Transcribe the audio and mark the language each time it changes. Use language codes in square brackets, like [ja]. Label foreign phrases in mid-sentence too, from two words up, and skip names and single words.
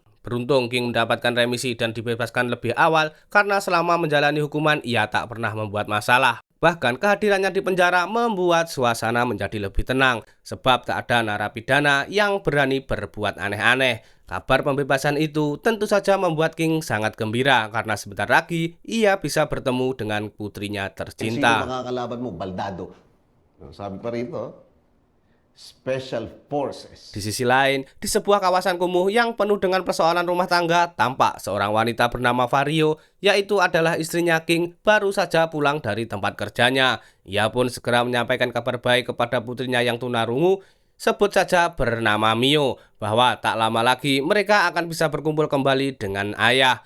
[id] Beruntung King mendapatkan remisi dan dibebaskan lebih awal karena selama menjalani hukuman ia tak pernah membuat masalah. Bahkan kehadirannya di penjara membuat suasana menjadi lebih tenang sebab tak ada narapidana yang berani berbuat aneh-aneh. Kabar pembebasan itu tentu saja membuat King sangat gembira karena sebentar lagi ia bisa bertemu dengan putrinya [tl] Sino [id] tercinta. [tl] makakalaban mo? Baldado. Sabi pa rito, [en] Special Forces. [id] Di sisi lain, di sebuah kawasan kumuh yang penuh dengan persoalan rumah tangga, tampak seorang wanita bernama Vario, yaitu adalah istrinya King, baru saja pulang dari tempat kerjanya. Ia pun segera menyampaikan kabar baik kepada putrinya yang tunarungu, sebut saja bernama Mio, bahwa tak lama lagi mereka akan bisa berkumpul kembali dengan ayah.